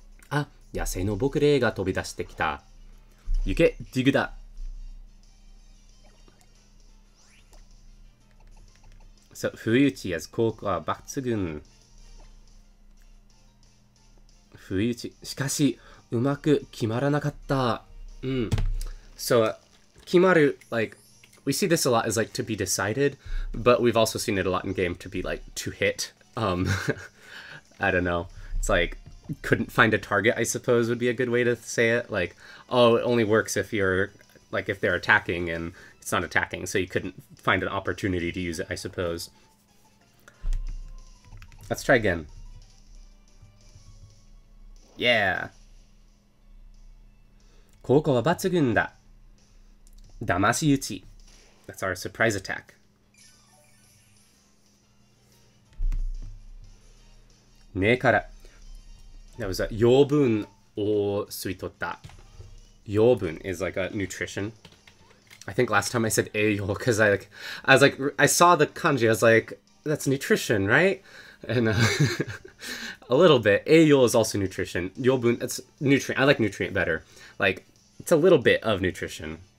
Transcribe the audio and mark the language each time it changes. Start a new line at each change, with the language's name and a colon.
Japanese: Ah, 野生の僕霊が飛び出してきた.行け、ディグダ.
English: So, 不意打ち has
Japanese: 効果は抜群. 不意打ち。しかし、うまく決まらなかった.
English: So, 決まる, like, we see this a lot as like to be decided, but we've also seen it a lot in game to be like to hit. I don't know. It's like, couldn't find a target, I suppose would be a good way to say it. Like, oh, it only works if you're, like, if they're attacking and it's not attacking, so you couldn't find an opportunity to use it, I suppose. Let's try again. Yeah.
Japanese: 効果は抜群だ.騙し撃ち.
English: That's our surprise attack.
Japanese: 目から.
English: That was a
Japanese: 養分を吸い取った.
English: 養分 is like a nutrition. I think last time I said 栄養 because I saw the kanji, I was like, that's nutrition, right? And a little bit. 栄養 is also nutrition. 養分, it's nutrient. I like nutrient better. Like, it's a little bit of nutrition.